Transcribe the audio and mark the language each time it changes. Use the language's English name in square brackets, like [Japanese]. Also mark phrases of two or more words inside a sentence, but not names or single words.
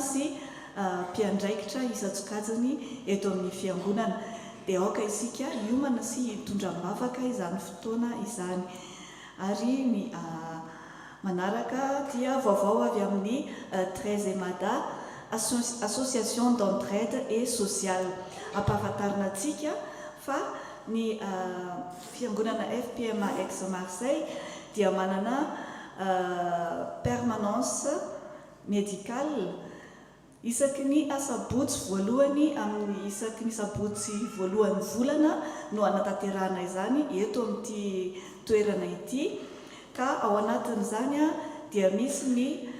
[Malagasy] sy mpiandraikitra isan-tsokajiny eto amin'ny fiangonana dia aoka isika hiomana sy hitondram-bavaka izany fotoana izany ary ny manaraka dia vaovao avy amin'ny 13 Mada [French] association d'entraide et [Malagasy] sociale ampahafantarina antsika fa ny fiangonana FPMA Aix Marseille dia manana [French] permanence médicale [Malagasy] isaky ny asabotsy voalohany amin'ny isaky ny sabotsy voalohany volana no anatanterahana izany eto amin'ity toerana ity ka ao anatin'izany dia misy ny